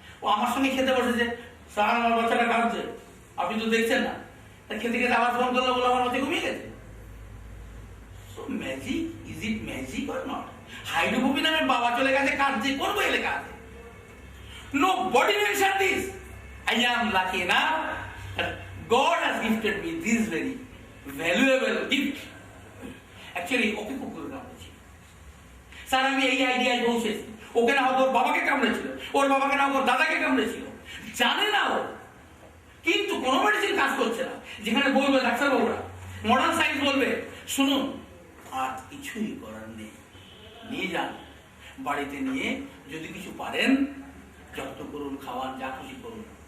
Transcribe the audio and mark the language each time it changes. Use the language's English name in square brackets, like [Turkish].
[Bangla] ও আমার সঙ্গে খেতে বসেছে, স্যার আমার বাচ্চাটা কাঁদছে, আপনি তো দেখছেন না। খেতে খেতে আবার ফোন করলো, বলে আমার বাচ্চা ঘুমিয়ে গেছে। [English] So magic, is it magic or not? [Bangla] হাইড্রোকুইনোনের বাবা চলে গেছে, কাঁদছে, কোন বই লেখা আছে? [English] Nobody mentioned this. I am lucky enough that God has gifted me this very valuable gift. Actually, [Bangla] ওকে কুকুর কামড়েছে। স্যার আমি এই আইডিয়ায় পৌঁছেছি, ওকে না হোক ওর বাবাকে কামড়েছিল, ওর বাবাকে না হোক ওর দাদাকে কামড়েছিল, জানে না ও, কিন্তু কোনো মেডিসিন কাজ করছে না। যেখানে বলবে ডাক্তারবাবুরা, মডার্ন সায়েন্স বলবে শুনুন আর কিছুই করার নেই, নিয়ে যান বাড়িতে, নিয়ে যদি কিছু পারেন যত্ন করুন, খাওয়ান, যা খুশি করুন।